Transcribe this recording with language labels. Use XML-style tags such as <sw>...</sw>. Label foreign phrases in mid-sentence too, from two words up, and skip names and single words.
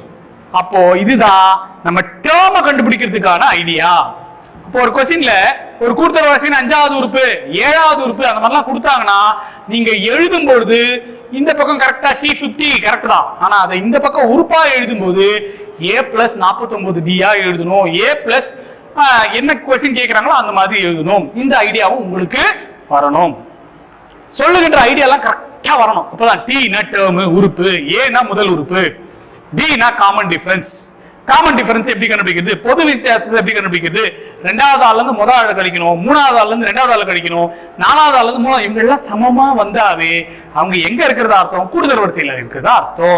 <ta>அப்போ இதுதான் நம்ம டேர்மை கண்டுபிடிக்கிறதுக்கான ஐடியா. அப்போ ஒரு क्वेश्चनல ஒரு கூட்டுத்தொடர் வரிசையின் 5வது உறுப்பு 7வது உறுப்பு அந்த மாதிரிலாம் கொடுத்தாங்கன்னா நீங்க எழுதும் பொழுது இந்த பக்கம் கரெக்டா t50 கரெக்ட் தான், ஆனா அதை இந்த பக்கம் உறுப்பா எழுதும்போது</ta> <en>a plus</en> <ta>49d எழுதணும்.</ta> <en>a plus</en> <ta>என்ன क्वेश्चन கேக்குறாங்களோ அந்த மாதிரி எழுதணும். இந்த ஐடியாவும் உங்களுக்கு வரணும். சொல்லுகின்ற ஐடியாலாம் கரெக்டா வரணும். அப்பதான் t னா டேர்ம் உறுப்பு, a னா முதல் உறுப்பு, d னா</ta> <en>common difference. common difference</en> <ta>எப்படி கண்டுபிடிக்கிறது, பொது வித்தியாசத்தை எப்படி கண்டுபிடிக்கிறது, ரெண்டாவது ஆள்ல இருந்து முதல் ஆள் கழிக்கணும், மூணாவது ஆள்ல இருந்து ரெண்டாவது ஆள் கழிக்கணும், நாலாவது ஆள்ல இருந்து மூணாவது, இவங்க எல்லாம் சமமா வந்தாவே அவங்க எங்க இருக்கிறதா அர்த்தம், கூடுதல் வரிசையில இருக்கிறதா அர்த்தம்.</ta>